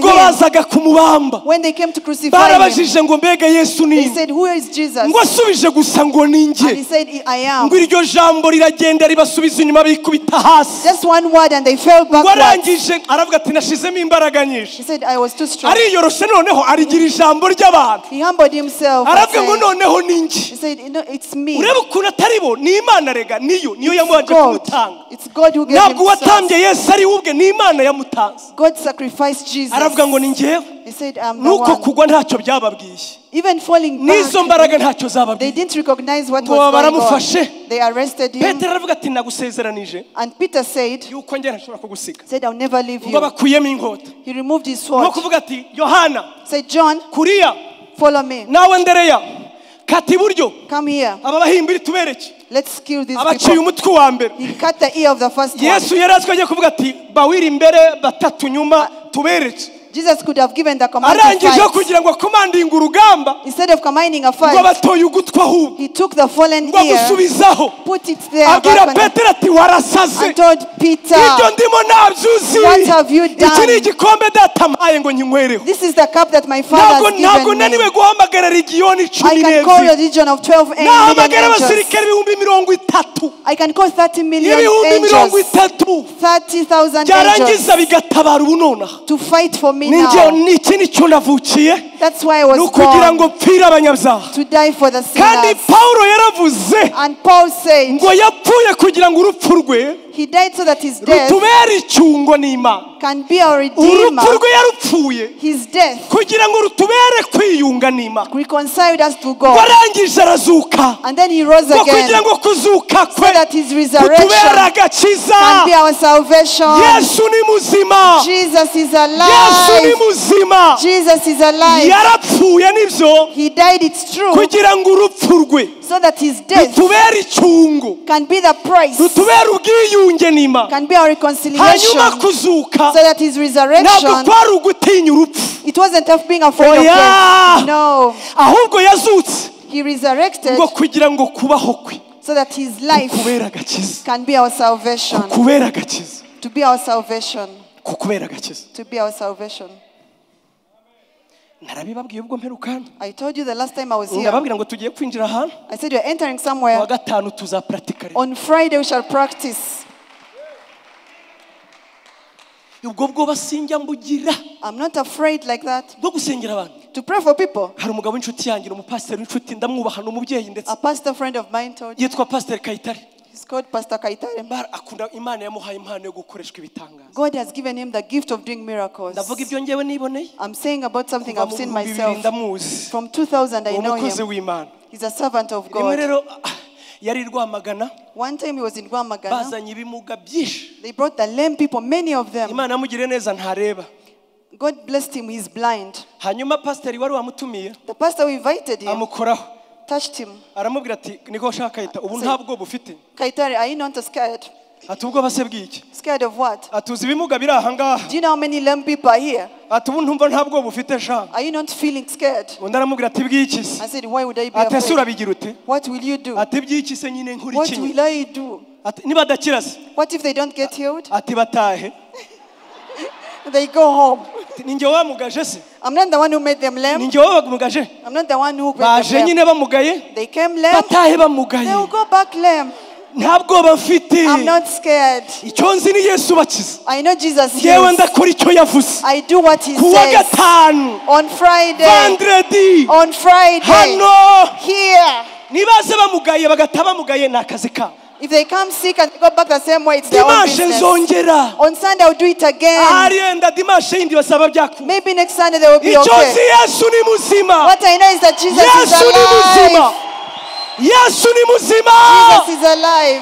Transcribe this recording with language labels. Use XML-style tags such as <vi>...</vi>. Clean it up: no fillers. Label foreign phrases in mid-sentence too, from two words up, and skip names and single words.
<rw>Ubwo</rw> <en>him,</en> <rw>bazaga kumubamba,</rw> <en>when they came to crucify him,</en> <rw>barabajije ngo mbega Yesu ni</rw> <en>they</en> <rw>nde?</rw> <en>said, who is Jesus?</en> <rw>Ngo asubije gusa ngo ni</rw> <en>And he</en> <rw>njye.</rw> <en>said, I am.</en> <rw>Ngo iryo jambo riragenda ribasubiza inyuma bikubita hasi.</rw> <en>Just one word and they fell</en> <rw>Ngo</rw> <en>backwards.</en> <rw>arangije aravuga ati nashizemo imbaraga nyinshi.</rw> <en>He said, I was too strong.</en> <rw>Ariyoroshe noneho arigira ijambo ry'abantu.</rw> <en>He humbled himself. And</en> <rw>Aravuga ngo</rw> <en>said,</en> <rw>noneho ni njye.</rw> <en>he said, no, it's me.</en> <rw>Urebe ukuntu atari bo, ni Imana rega, niyo</rw> <en>It's</en> <rw>yamubanje</rw> <en>God.</en> <rw>kumutanga.</rw> <en>It's God who gave</en> <rw>Ntabwo</rw> <en>himself.</en> <rw>watambye Yesu ari ubwe, ni Imana yamutanze.</rw> <en>God sacrificed Jesus.</en> <rw>Aravuga ngo ni njyewe.</rw> <en>He said, I'm the</en> <rw>Nuko</rw> <en>one.</en> <rw>kugwa ntacyo byababwiye.</rw> <en>Even falling</en> <rw>N'izo</rw> <en>back,</en> <rw>mbaraga ntacyo</rw> <en>they</en> <rw>zababwiye.</rw> <en>didn't recognize what</en> <rw>Ngo</rw> <en>was going</en> <rw>baramufashe.</rw> <en>on. They arrested him.</en> <rw>Petero aravuga ati nagusezeranije</rw> <en>And Peter said,</en> <rw>yuko njye ntashobora kugusiga.</rw> <en>said, I'll never leave</en> <rw>Ubwo</rw> <en>you.</en> <rw>bakuyemo inkota.</rw> <en>He removed his</en> <rw>Nko</rw> <en>sword.</en> <rw>kuvuga ati Yohana,</rw> <en>Said, John,</en> <rw>kuriya,</rw> <en>follow me.</en> <rw>nawe Ndereya, kata iburyo.</rw> <en>Come here.</en> <rw>Aba bahimbira tubereke.</rw> <en>Let's kill these</en> <rw>Abaciye</rw> <en>people.</en> <rw>umutwe wa mbere.</rw> <en>He cut the ear of the first one.</en> <rw>Yesu yarazwe agiye kuvuga ati bawiri imbere batatu nyuma tubereke.</rw> <en>Jesus could have given the command to</en> <rw>Arangije</rw> <en>fight.</en> <rw>kugira ngo akomandinge urugamba,</rw> <en>Instead of commanding a</en> <rw>ngo</rw> <en>fight,</en> <rw>batoye ugutwi ahubwo,</rw> <en>he took the fallen</en> <rw>ngo</rw> <en>ear,</en> <rw>agusubizaho.</rw> <en>put it there</en> <rw>Abwira</rw> <en>back on</en> <rw>Petero ati warasaze.</rw> <en>and told Peter,</en> <rw>Ibyo ndimo nabyuzi.</rw> <en>what have you</en> <rw>Iki ni</rw> <en>done?</en> <rw>igikombe data ampaye ngo nyinywereho.</rw> <en>This is the cup that my father</en> <rw>Ntabwo</rw> <en>has given</en> <rw>naniwe</rw> <en>me.</en> <rw>guhamagara legiyoni</rw> <en>I can call the 12. legion of 12</en> <rw>Nahamagara</rw> <en>angels.</en> <rw>abasirikare 30,000.</rw> <en>I can call 30 million</en> <rw>Ibihumbi</rw> <en>angels, 30,000. 30,000</en> <rw>Byarangiza</rw> <en>angels</en> <rw>bigatabara ubu nonaha.</rw> <en>to fight for me</en> <rw>Ninjye</rw> <en>now.</en> <rw>niki nicyo navukiye.</rw> <en>That's why I was</en> <rw>Ni ukugira</rw> <en>born,</en> <rw>ngo mpfire abanyabyaha.</rw> <en>to die for the</en> <rw>Kandi</rw> <en>sinners.</en> <rw>Pawulo yaravuze</rw> <en>And Paul said,</en> <rw>ngo yapfuye kugira ngo urupfu rwe</rw> <en>he died so that his death</en> <rw>rutubere icyungo n'Imana.</rw> <en>can be our redeemer.</en> <rw>Urupfu rwe yarupfuye</rw> <en>His death</en> <rw>kugira ngo rutubere kwiyunga n'Imana.</rw> <en>reconciled us to God.</en> <rw>Warangije arazuka.</rw> <en>And then he rose</en> <rw>Ngo kugira</rw> <en>again</en> <rw>ngo kuzuka</rw> <en>so</en> <rw>kwe</rw> <en>that his</en> <rw>kutubere</rw> <en>resurrection</en> <rw>agakiza.</rw> <en>can be our salvation.</en> <rw>Yesu ni muzima.</rw> <en>Jesus is</en> <rw>Yesu ni</rw> <en>alive.</en> <rw>muzima.</rw> <en>Jesus is alive.</en> <rw>Yarapfuye nibyo</rw> <en>He died, it's true,</en> <rw>kugira ngo urupfu rwe</rw> <en>so that his death</en> <rw>rutubere icyungo,</rw> <en>can be the price,</en> <rw>rutubere ubwiyunge n'Imana.</rw> <en>can be our reconciliation,</en> <rw>Hanyuma kuzuka</rw> <en>so that his</en> <rw>ntabwo</rw> <en>resurrection,</en> <rw>kwari ugutinya urupfu,</rw> <en>it wasn't of being afraid of</en> <rw>Oya.</rw> <en>death. No,</en> <rw>ahubwo yazutse</rw> <en>he resurrected</en> <rw>ngo kugira ngo kubaho kwe</rw> <en>so that his life</en> <rw>kukubera agakiza,</rw> <en>can be our salvation,</en> <rw>kukubera agakiza,</rw> <en>to be our salvation,</en> <rw>kukubera agakiza.</rw> <en>to be our salvation.</en> <rw>Narabibabwiye ubwo mperukana.</rw> <en>I told you the last time I was here,</en> <rw>Ndababwira ngo tugiye kwinjira ahantu.</rw> <en>I said you're entering</en> <rw>Kuwa</rw> <en>somewhere.</en> <rw>gatanu tuzapratikare.</rw> <en>On Friday we shall practice.</en> <rw>Ubwo bwoba sinjya mbugira</rw> <en>I'm not afraid like that</en> <rw>bwo gusengera abantu.</rw> <en>to pray for people.</en> <rw>Hari umugabo w'inshuti yanjye, umupasiteri w'inshuti, ndamwubaha, ni umubyeyi ndetse</rw> <en>A pastor friend of mine told you.</en> <rw>yitwa Pasiteri Kayitare.</rw> <en>He's called Pastor Kaitare.</en> <rw>Akunda Imana yamuhaye impano yo gukoreshwa ibitangaza.</rw> <en>God has given him the gift of doing miracles.</en> <rw>Ndavuga ibyo ngewe niboneye.</rw> <en>I'm saying about something</en> <rw>Kuva</rw> <en>I've</en> <rw>mu</rw> <en>seen 2000 myself.</en> <rw>ndamuzi.</rw> <en>From 2000 I know</en> <rw>Umukozi</rw> <en>him.</en> <rw>w'Imana.</rw> <en>He's a servant of</en> <rw>Rimwe</rw> <en>God.</en> <rw>rero yari Rwamagana.</rw> <en>One time he was in Rwamagana.</en> <rw>Bazanye ibimuga byinshi.</rw> <en>They brought the lame people, many of them.</en> <rw>Imana amugire neza ntareba.</rw> <en>God blessed him, he's blind.</en> <rw>Hanyuma pastor wari wamutumiye.</rw> <en>The pastor who invited him</en> <rw>Amukoraho.</rw> <en>touched him.</en> <rw>Aramubwira ati niko shaka Kaita ubu ntabwo bufite.</rw> <en>Kaitari, are you not scared?</en> <rw>Ati ubwo base bwiki?</rw> <en>Scared of what?</en> <rw>Atuzi ibimuga biri aha ngaha.</rw> <en>Do you know how many lame people are here?</en> <rw>Ati ubu ntumva ntabwo bufite sha.</rw> <en>Are you not feeling scared?</en> <rw>Undi aramubwira ati bwiki se?</rw> <en>I said, why would I be</en> <rw>Ati</rw> <en>afraid?</en> <rw>urabigira ute?</rw> <en>What will you do?</en> <rw>Ati bwiki se nyine nkuri</rw> <en>What</en> <rw>kinyi.</rw> <en>will I do?</en> <rw>Ati niba dakira se?</rw> <en>What if they don't get healed?</en> <rw>Ati batahe.</rw> <en>They go home.</en> <rw>Ninjye wamugaje se?</rw> <en>I'm not the one who made them lame.</en> <rw>Ninjye wamugaje?</rw> <en>I'm not the one who made them</en> <rw>Baje</rw> <en>lame.</en> <rw>nyine bamugaye.</rw> <en>They came lame.</en> <rw>Batahe</rw> <en>They</en> <rw>bamugaye.</rw> <en>will go back lame.</en> <rw>Ntabwo bafite.</rw> <en>I'm not scared.</en> <rw>Icyo nzi ni Yesu bakiza.</rw> <en>I know Jesus</en> <rw>Yewe</rw> <en>heals.</en> <rw>ndakora icyo yavuze.</rw> <en>I do what he</en> <rw>Kuwa</rw> <en>says.</en> <rw>gatanu.</rw> <en>On Friday. Vendredi. On Friday.</en> <rw>Hano.</rw> <en>Here.</en> <rw>Nibaze bamugaye bagata bamugaye nakazi ka.</rw> <en>If they come sick and go back the same way, it's their own Dimanche business.</en> <rw>nzongera.</rw> <en>On Sunday, I'll do it again.</en> <rw>Arienda dimanche yindi basaba byaku.</rw> <en>Maybe next Sunday they will be</en> <rw>Icyo nzi</rw> <en>okay.</en> <rw>Yesu ni muzima.</rw> <en>What I know is that Jesus is</en> <rw>Yesu ni muzima.</rw> <en>alive.</en> <rw>Yesu ni muzima.</rw> <en>Jesus is alive.</en>